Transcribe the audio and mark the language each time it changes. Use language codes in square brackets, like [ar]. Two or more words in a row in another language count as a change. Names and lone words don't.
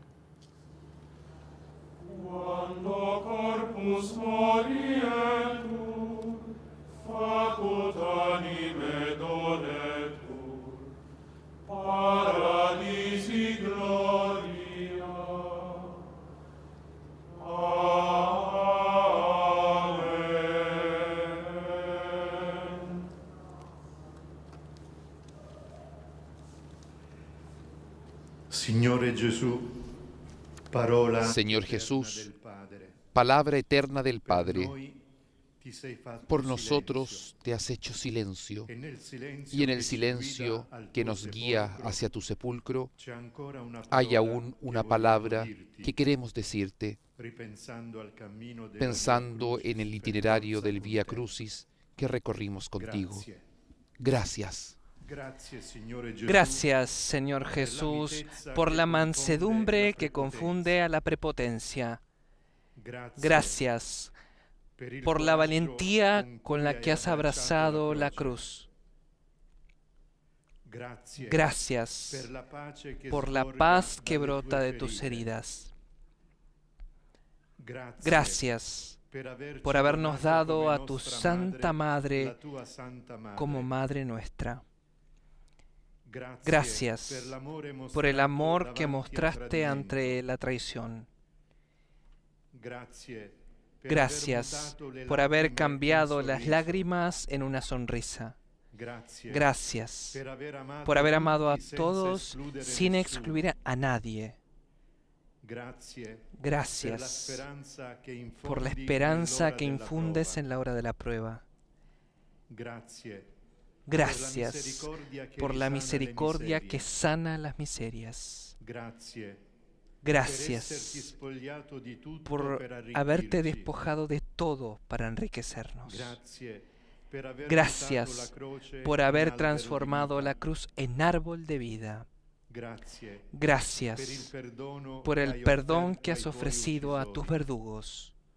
[la] Quando corpus morietur, facut anime donetur, paradisi gloria. Amen. [it] Signore Gesù, parola [es] Señor [it] eterna [es] Jesús, [it] del Padre, [es] palabra eterna del [it] per [es] Padre, [it] noi ti sei fatto [es] por [it] silenzio, [es] nosotros te has hecho silencio, [it] e nel silenzio [es] y en [it] che [es] el [it] ci [es] silencio [it] guida al [es] que [it] tuo [es] nos guía [it] sepolcro, [es] hacia tu sepulcro, [it] c'è ancora una [es] hay [it] parola [es] aún [it] che [es] una [it] vogliamo [es] palabra [it] dirti, [es] que queremos decirte, [it] ripensando al cammino della [es] pensando [it] Via [es] en el [it] Crucis [es] itinerario [it] percorsa [es] del [it] con [es] Vía [it] te. [es] Crucis que recorrimos contigo. [it] Grazie. [es] Gracias. [it] Grazie, Signore Gesù, [es] Gracias, Señor Jesús, por la mansedumbre que confunde a la prepotencia. Gracias [it] per il [es] por la [it] coraggio [es] valentía [it] con [es] con [it] cui [es] la [it] hai [es] que has abrazado la [it] croce. [es] cruz. [it] Grazie [es] Gracias [it] per la pace che [es] por la [it] sgorga [es] paz que [it] dalle [es] brota [it] tue [es] de tus [it] ferite. [es] heridas. [it] Grazie [es] Gracias por habernos dado a tu Santa Madre [it] la tua Santa Madre. [es] como Madre nuestra. [it] Grazie [es] Gracias [it] per l'amore [es] por el [it] mostrato [es] amor que [it] davanti al [es] mostraste [it] tradimento. [es] ante la traición. [it] Grazie per [es] Gracias [it] aver mutato le [es] por haber [it] lacrime in [es] cambiado las [it] sorriso. [es] lágrimas en una sonrisa. [it] Grazie [es] Gracias [it] per aver amato [es] por haber amado a [it] tutti senza [es] todos [it] escludere [es] sin [it] nessuno. [es] excluir a nadie. [it] Grazie per la [es] Gracias [it] speranza che infondi [es] por la esperanza [it] nell'ora [es] que [it] della [es] infundes [it] prova. [es] en la hora de la prueba. [it] Grazie [es] Gracias por la misericordia que miserias. sana las miserias. [it] Grazie per esserti [es] Gracias [it] spogliato di tutto [es] por [it] per [es] haberte [it] arricchirci. [es] despojado de todo para enriquecernos. [it] Grazie [es] Gracias por haber transformado la cruz en árbol de vida. Gracias por el perdón que has ofrecido a tus verdugos.